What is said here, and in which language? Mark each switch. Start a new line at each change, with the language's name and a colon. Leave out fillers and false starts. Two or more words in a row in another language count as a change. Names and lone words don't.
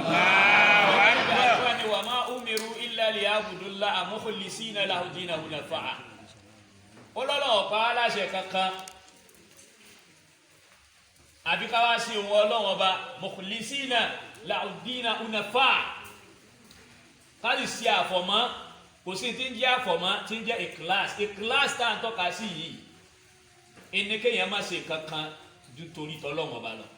Arabic: وما أمروا إلا ليعبدوا الله مخلصين له الدين حنفاء.
Yoruba: Ọlọ́run pa aláṣẹ kankan àbí ká wá sí òun Ọlọ́run ọba
Arabic: مخلصين له الدين حنفاء.
Yoruba: Ká sì ṣe àfọ̀mọ́ kò sí tí ń jẹ́ àfọ̀mọ́ tí ń jẹ́ ìkíláàsì tá à ń tọ́ka sí yìí ẹni kéèyàn má ṣe kankan ju torí tọ́lọ́run ọba lọ.